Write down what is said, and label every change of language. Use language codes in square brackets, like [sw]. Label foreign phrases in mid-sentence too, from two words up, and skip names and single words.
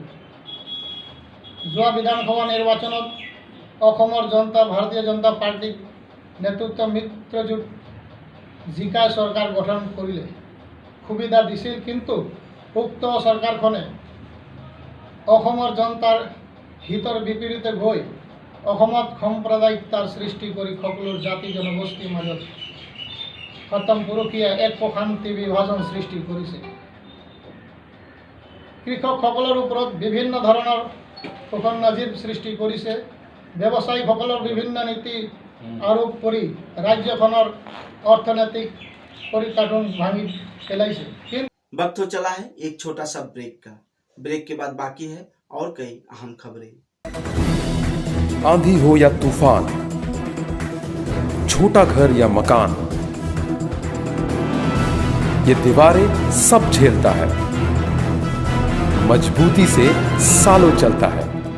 [as] যোৱা বিধানসভা নিৰ্বাচনত অসমৰ জনতা ভাৰতীয় জনতা পাৰ্টিক নেতৃত্ব মিত্ৰজোঁট জিকাই চৰকাৰ গঠন কৰিলে সুবিধা দিছিল, কিন্তু উক্ত চৰকাৰখনে অসমৰ জনতাৰ হিতৰ বিপৰীতে গৈ অসমত সাম্প্ৰদায়িকতাৰ সৃষ্টি কৰি সকলো জাতি জনগোষ্ঠীৰ মাজত খতমপুৰুষীয়া এক প্ৰশান্তি বিভাজন সৃষ্টি কৰিছে। কৃষকসকলৰ ওপৰত বিভিন্ন ধৰণৰ শোষণ নজিৰ সৃষ্টি কৰিছে। ব্যৱসায়ীসকলৰ বিভিন্ন নীতি আৰোপ কৰি ৰাজ্যখনৰ অৰ্থনৈতিক পৰিকাঠামো ভাঙি পেলাইছে। [hi] वक्त तो चला है एक छोटा सा ब्रेक का। ब्रेक के बाद बाकी है और कई अहम खबरें। आंधी हो या तूफान, छोटा घर या मकान, ये दीवारें सब झेलता है, मजबूती से सालों चलता है।